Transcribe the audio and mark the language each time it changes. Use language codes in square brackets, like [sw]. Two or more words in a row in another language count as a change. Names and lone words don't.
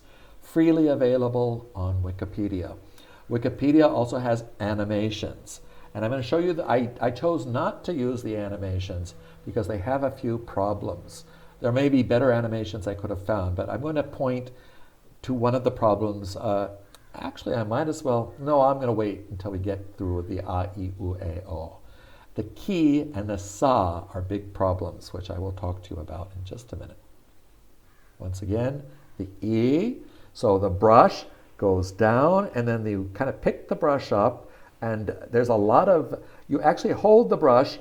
[en] Freely available on Wikipedia. Wikipedia also has animations. And I'm going to show you that I chose not to use the animations because they have a few problems. There may be better animations I could have found, but I'm going to point to one of the problems. Actually, I might as well, no, I'm going to wait until we get through the a, I, u, e, o. The ki and the sa are big problems, which I will talk to you about in just a minute. Once again, the e, so the brush goes down, and then you kind of pick the brush up, and there's a lot of, you actually hold the brush.